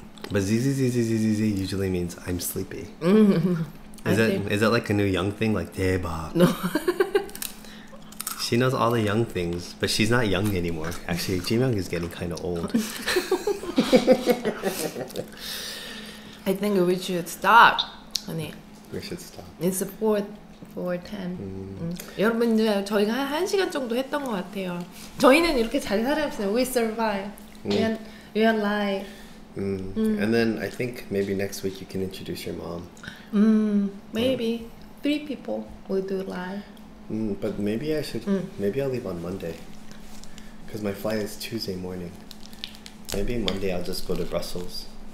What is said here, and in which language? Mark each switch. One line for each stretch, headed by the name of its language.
English: But z usually means I'm sleepy. Is that like a new young thing? Like 대박. No. She knows all the young things, but she's not young anymore. Actually, Jimyeon is getting kind of old. I think we should stop, honey. We should stop. It's 4:10.
Korean: 여러분 이제 저희가 한 1시간 정도 했던 것 같아요. 저희는 이렇게 잘 살았어요.
English: We survive. We are alive. And then I think maybe next week you can introduce your mom. Maybe 3 people will do live. But maybe I should. Maybe I'll leave on Monday, because my flight is Tuesday morning. Maybe Monday I'll just go to Brussels.